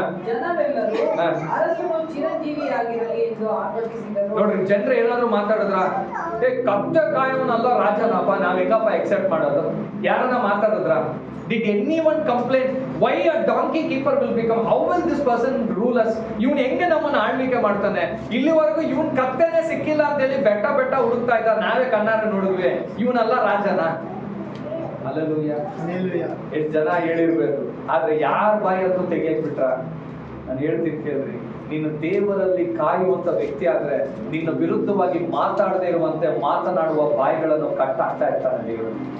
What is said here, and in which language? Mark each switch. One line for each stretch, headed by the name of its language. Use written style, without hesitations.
Kannada: ಜನರೆಲ್ಲರೂ ಅರಸನು ಚಿರಂಜೀವಿಯಾಗಿರಲಿ ಎಂದು ಆರ್ಭಟಿಸಿದರು. ನೋಡ್ರಿ, ಜನರು ಏನಾದ್ರು ಮಾತಾಡಿದ್ರ, ಕತ್ತ ಕಾಯವನಲ್ಲ ರಾಜನಪ್ಪ, ನಾವ್ ಹೆಂಗಪ್ಪ ಎಕ್ಸೆಪ್ಟ್ ಮಾಡೋದು? ಯಾರನ್ನ ಮಾತಾಡಿದ್ರ?
English: Did anyone complain why a donkey keeper will become? How will this person rule us?
Kannada: ಇವನು ಹೆಂಗೆ ನಮ್ಮನ್ನ ಆಳ್ವಿಕೆ ಮಾಡ್ತಾನೆ? ಇಲ್ಲಿವರೆಗೂ ಇವನ್ ಕತ್ತೆನೆ ಸಿಕ್ಕಿಲ್ಲ ಅಂತ ಹೇಳಿ ಬೆಟ್ಟ ಹುಡುಕ್ತಾ ಇದ್ದ, ನಾವೇ ಕಣ್ಣಾರೆ ನೋಡಿದ್ವಿ. ಇವನಲ್ಲ ರಾಜನ? ಹಲ್ಲೆಲೂಯಾ. ಎಷ್ಟು ಜನ ಹೇಳಿರ್ಬೇಕು, ಆದ್ರೆ ಯಾರ ಬಾಯಲ್ಲೂ ತೆಗಿಯಕ್ ಬಿಟ್ರ? ನಾನು ಹೇಳ್ತೀನಿ ಕೇಳ್ರಿ, ನೀನು ದೇವರಲ್ಲಿ ಕಾಯುವಂತ ವ್ಯಕ್ತಿ ಆದ್ರೆ ನಿನ್ನ ವಿರುದ್ಧವಾಗಿ ಮಾತಾಡದೇ ಇರುವಂತೆ ಮಾತನಾಡುವ ಬಾಯಿಗಳನ್ನು ಕಟ್ಟಾಗ್ತಾ ಇರ್ತಾನೆ ದೇವರು.